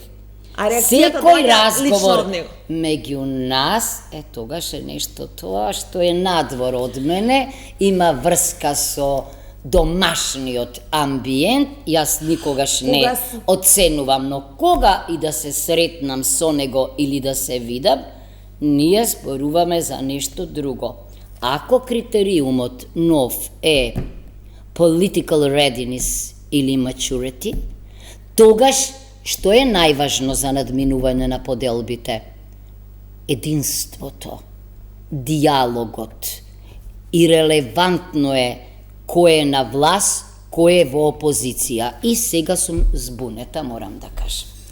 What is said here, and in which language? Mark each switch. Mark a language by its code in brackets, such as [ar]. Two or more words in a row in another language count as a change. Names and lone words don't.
[mk] Секој разговор меѓу нас, тогаш е нешто тоа што е надвор од мене, има врска со домашниот амбиент, јас никогаш не оценувам, но кога и да се сретнам со него или да се видам, ние зборуваме за нешто друго. Ако критериумот нов е [en] political readiness [mk] или maturity, тогаш што е најважно за надминување на поделбите? Единството, диалогот. И релевантно е кој е на власт, кој е во опозиција. И сега сум збунета, морам да кажам.